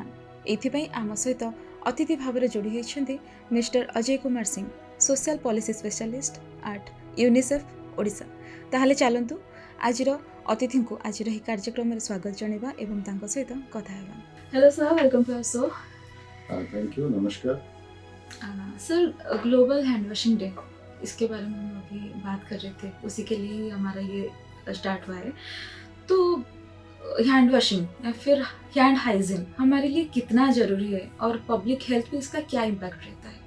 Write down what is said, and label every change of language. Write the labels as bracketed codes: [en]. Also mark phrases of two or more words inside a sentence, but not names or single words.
[or] ଏଥିପାଇଁ ଆମ ସହିତ ଅତିଥି ଭାବରେ ଯୋଡ଼ି ହୋଇଛନ୍ତି ମିଷ୍ଟର ଅଜୟ କୁମାର ସିଂ, [en] social policy specialist at UNICEF Odisha. [or] ତାହେଲେ ଚାଲନ୍ତୁ ଆଜିର ଅତିଥିଙ୍କୁ ଆଜିର ଏହି କାର୍ଯ୍ୟକ୍ରମରେ ସ୍ୱାଗତ ଜଣାଇବା ଏବଂ ତାଙ୍କ ସହିତ କଥା ହେବା। [en] hello sir, welcome to our show. thank you, नमस्कार। [hi] सर, [en] global hand washing day, [hi] इसके बारे में हम अभी बात कर रहे थे, उसी के लिए ही हमारा ये स्टार्ट हुआ है। तो [en] hand washing [hi] या फिर [en] hand hygiene [hi] हमारे लिए कितना ज़रूरी है और [en] public health [hi] पे इसका क्या इम्पैक्ट रहता है?